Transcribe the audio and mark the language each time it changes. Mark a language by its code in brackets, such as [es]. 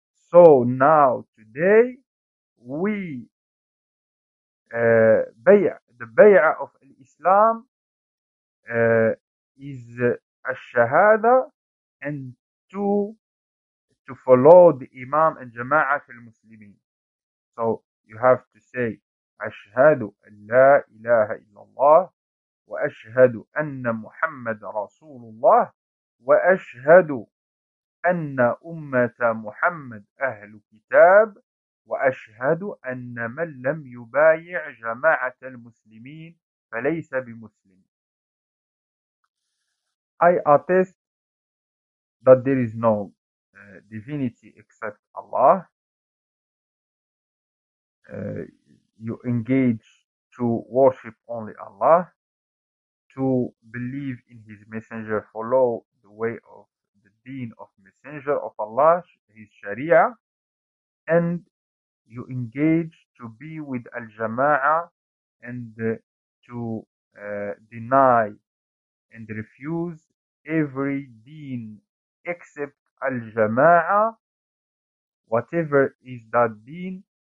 [en] So now, today, we, the Bay'ah of Islam is Al-Shahada, and to follow the Imam and Jama'ah al-Muslimin. So you have to say, [ar] أشهد أن لا إله إلا الله وأشهد أن محمد رسول الله وأشهد أن أمة محمد أهل كتاب وأشهد أن من لم يبايع جماعة المسلمين فليس بمسلم. [en] I attest that there is no divinity except Allah. You engage to worship only Allah, to believe in His Messenger, follow the way of the Deen of Messenger of Allah, His Sharia, and you engage to be with Al-Jama'ah and to deny and refuse every Deen except Al-Jama'ah, whatever is that Deen.